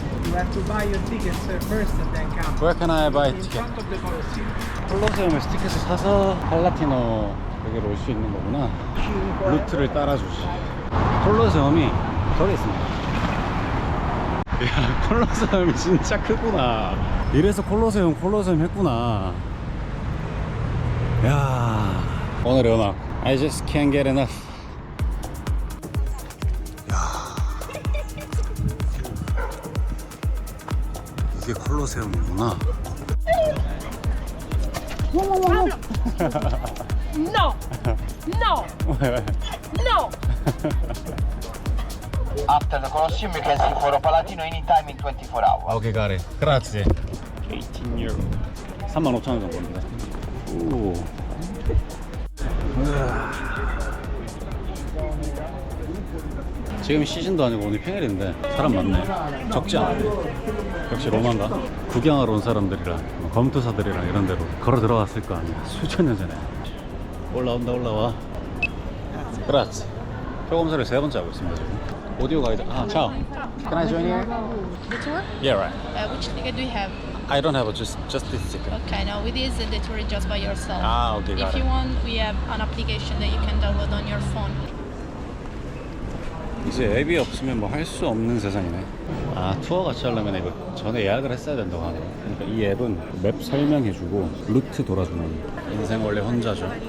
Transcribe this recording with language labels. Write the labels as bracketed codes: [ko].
[en] You have to buy your tickets first and then come. Where can I buy In ticket? front of the Colosseum. [ko] 콜로세움에서 티켓을 사서 팔라티노 여기로 올 수 있는 거구나. 루트를 따라주지. 콜로세움이 저기 있습니다. 야, 콜로세움이 진짜 크구나. 이래서 콜로세움 했구나. 야, 오늘의 음악 [en] I just can't get enough. [ko] 이게 콜로세움이구나. [en] No! No! No! After the Colosseum, you can see Foro Palatino anytime in 24 hours. [ko] 오케이, 가래. 그라지. 18유로. 35,000원 정도인데. 오. 지금 시즌도 아니고 오늘 평일인데 사람 많네. 적지 않네. 역시 로마인가? 구경하러 온 사람들이랑 검투사들이랑 이런 데로 걸어 들어왔을 거 아니야. 수천 년 전에. 올라온다, 올라와. 그라지. 표 검사를 3번째 하고 있습니다 지금. 오디오 가이드. [en] 아, 차오. Can I join here? The tour? Yeah, right. Which ticket do you have? I don't have just this ticket. Okay, now with this, the tour is just by yourself. Ah, okay, got If it. you want, we have an application that you can download on your phone. [ko] 이제 앱이 없으면 뭐 할 수 없는 세상이네. 아, 투어 같이 하려면 이거 전에 예약을 했어야 된다고 하네. 그러니까 이 앱은 맵 설명해주고 루트 돌아주는. 인생 원래 혼자죠.